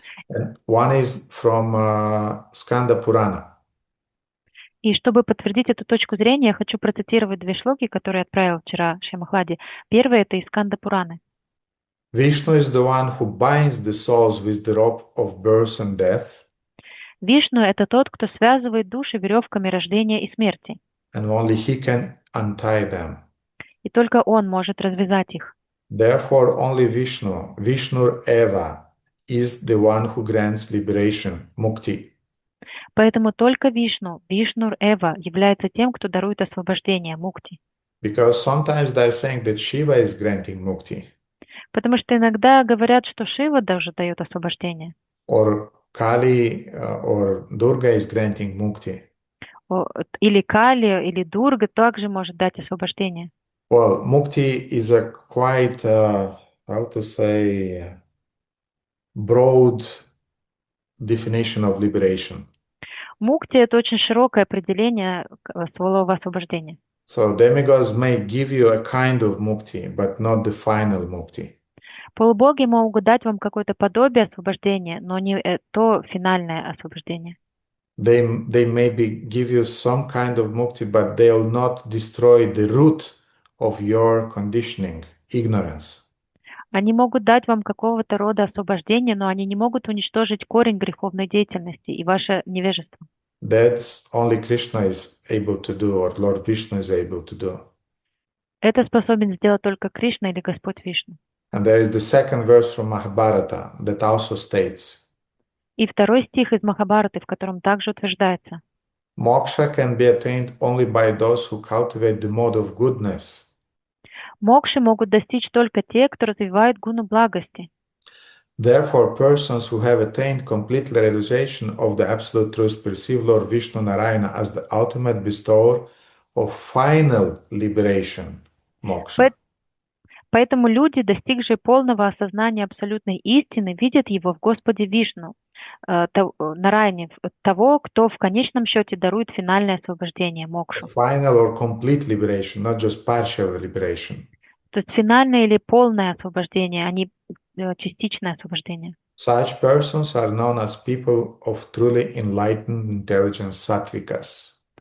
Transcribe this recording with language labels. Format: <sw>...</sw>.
<en>And one is from Skanda Purana.</en> <ru>И чтобы подтвердить эту точку зрения, я хочу процитировать две шлоки, которые отправил вчера Шямахлади. Первое — это из Сканда Пураны.</ru> <en>Vishnu is the one who binds the souls with the rope of birth and death.</en> <ru>Вишну — это тот, кто связывает души веревками рождения и смерти.</ru> <en>And only he can untie them.</en> <ru>И только он может развязать их.</ru> <en>Therefore, only Vishnu, Vishnur Eva, is the one who grants liberation, mukti.</en> <ru>Поэтому только Вишну, Вишнур Эва, является тем, кто дарует освобождение, мукти.</ru> <en>Because sometimes they're saying that Shiva is granting mukti.</en> <ru>Потому что иногда говорят, что Шива даже дает освобождение.</ru> <en>Or Kali or Durga is granting mukti.</en> <ru>Или Кали, или Дурга также может дать освобождение.</ru> <en>Well, mukti is a quite, how to say, broad definition of liberation.</en> <ru>Мукти — это очень широкое определение слова освобождения.</ru> <en>So demigods may give you a kind of mukti, but not the final mukti.</en> <ru>Полубоги могут дать вам какое-то подобие освобождения, но не то финальное освобождение.</ru> <en>They maybe give you some kind of mukti, but they will not destroy the root of your conditioning, ignorance.</en> <ru>Они могут дать вам какого-то рода освобождение, но они не могут уничтожить корень греховной деятельности и ваше невежество.</ru> <en>That's only Krishna is able to do, or Lord Vishnu is able to do.</en> <ru>Это способен сделать только Кришна или Господь Вишну.</ru> <en>And there is the second verse from Mahabharata that also states,</en> <ru>И второй стих из Махабхараты, в котором также утверждается:</ru> <en>Moksha can be attained only by those who cultivate the mode of goodness.</en> <ru>Мокши могут достичь только те, кто развивает гуну благости.</ru> <en>Therefore, persons who have attained complete realization of the absolute truth perceive Lord Vishnu Narayana as the ultimate bestower of final liberation, moksha.</en> <ru>Поэтому люди, достигшие полного осознания абсолютной истины, видят его в Господе Вишну, Нараяне, того, кто в конечном счете дарует финальное освобождение, мокшу.</ru> <en>Final or complete liberation, not just partial liberation.</en> <ru>То есть финальное или полное освобождение, а не частичное освобождение.</ru> <en>Such persons are known as people of truly enlightened intelligence, sattvikas.</en>